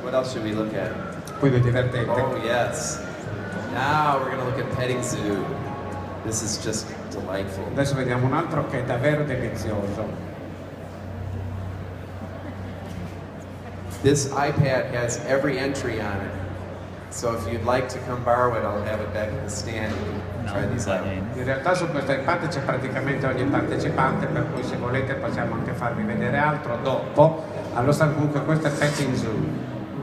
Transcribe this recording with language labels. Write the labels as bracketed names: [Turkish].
[English] What else should we look at? [Italian] Quindi è divertente. [English] Oh yes. Now we're going to look at petting zoo. This is just delightful. [Italian] Adesso vediamo un altro che è davvero delizioso. [English] This iPad has every entry on it. So if you'd like to come borrow it, I'll have it back at the stand. You can try these out. [Italian] In realtà su questo iPad c'è praticamente ogni partecipante, per cui se volete possiamo anche farvi vedere altro dopo. Allo sta comunque questo è Petting Zoo.